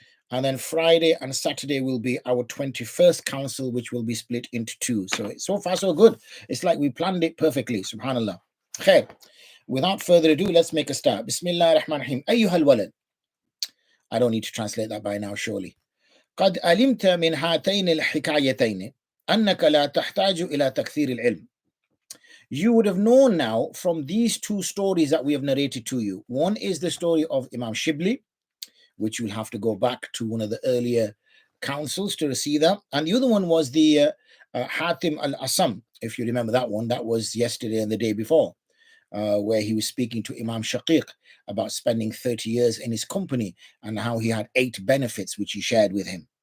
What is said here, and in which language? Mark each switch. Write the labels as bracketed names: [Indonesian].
[English] And then Friday and Saturday will be our 21st council, which will be split into 2. So far, so good. It's like we planned it perfectly. Subhanallah. Khair. Without further ado, let's make a start. Bismillah ar-Rahman ar-Rahim. Ayyuh al-Walad. I don't need to translate that by now, surely. [Arabic] قد علمت من هاتين الحكايتين أنك لا تحتاج إلى تكثير العلم. [English] You would have known now from these 2 stories that we have narrated to you. One is the story of Imam Shibli, which you'll have to go back to one of the earlier councils to receive that. And the other one was the Hatim al-Asam, if you remember that one. That was yesterday and the day before, where he was speaking to Imam Shaqiq about spending 30 years in his company and how he had 8 benefits which he shared with him.